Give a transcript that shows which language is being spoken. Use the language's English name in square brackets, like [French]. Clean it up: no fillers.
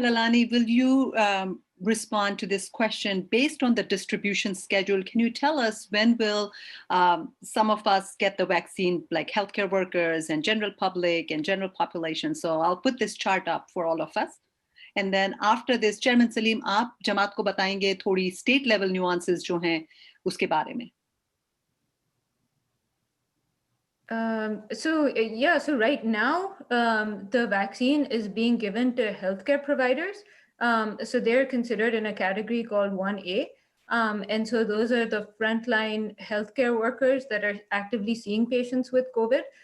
[English] Lalani, will you respond to this question based on the distribution schedule? Can you tell us when will some of us get the vaccine, like healthcare workers and general public and general population? So I'll put this chart up for all of us. And then after this, [Hindi] Chairman Salim, आप जमात को बताएंगे थोड़ी [English] state level nuances [Hindi] जो हैं उसके बारे में. [English] So right now, the vaccine is being given to healthcare providers. So they're considered in a category called 1A. And so those are the frontline healthcare workers that are actively seeing patients with COVID.